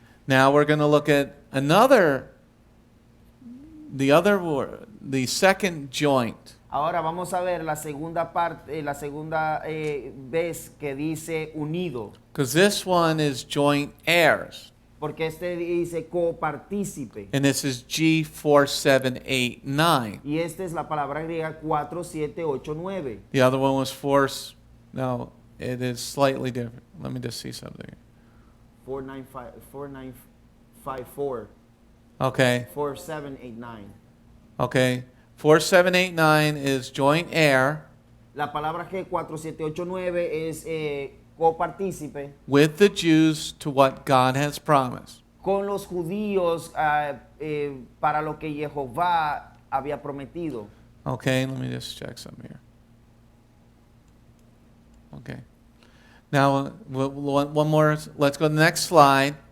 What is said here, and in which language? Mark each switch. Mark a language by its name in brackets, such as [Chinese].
[English] Now we're going to look at the second joint. [Spanish] Ahora vamos a ver la segunda parte, la segunda vez que dice unido, [English] Because this one is joint heirs. [Spanish] porque este dice copartícipe. [English] And this is G4789. [Spanish] Y esta es la palabra griega 4789. [English] The other one was no, it is slightly different. Let me just see something. 4954, Okay. 4789. Okay. 4789 is joint heir [Spanish] La palabra G4789 es copartícipe [English] with the Jews to what God has promised. [Spanish] con los judíos para lo que Yehovah había prometido. [English] Okay, let me just check something here. Okay. Now, one more. Let's go to the next slide.